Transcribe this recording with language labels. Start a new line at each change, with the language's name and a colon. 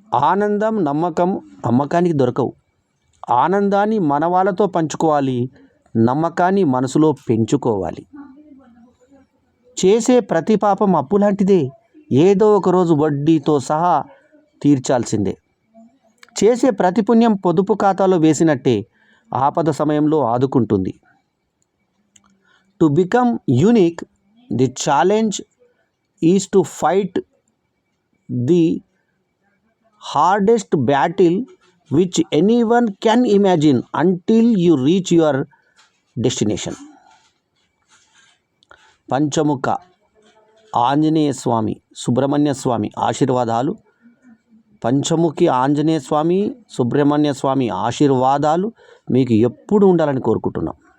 Telugu: ఆనందం, నమ్మకం అమ్మకానికి దొరకవు. ఆనందాన్ని మన వాళ్ళతో పంచుకోవాలి, నమ్మకాన్ని మనసులో పెంచుకోవాలి. చేసే ప్రతి పాపం అప్పు లాంటిదే, ఏదో ఒకరోజు వడ్డీతో సహా తీర్చాల్సిందే. చేసే ప్రతి పుణ్యం పొదుపు ఖాతాలో వేసినట్టే ఆపద సమయంలో ఆదుకుంటుంది.
English: To become unique, the challenge is to fight the hardest battle which anyone can imagine until you reach your destination.
Telugu: Panchamukha Anjaneya స్వామి, సుబ్రహ్మణ్య స్వామి ఆశీర్వాదాలు. పంచముఖి ఆంజనేయ స్వామి, సుబ్రహ్మణ్య స్వామి ఆశీర్వాదాలు మీకు ఎప్పుడు ఉండాలని కోరుకుంటున్నాం.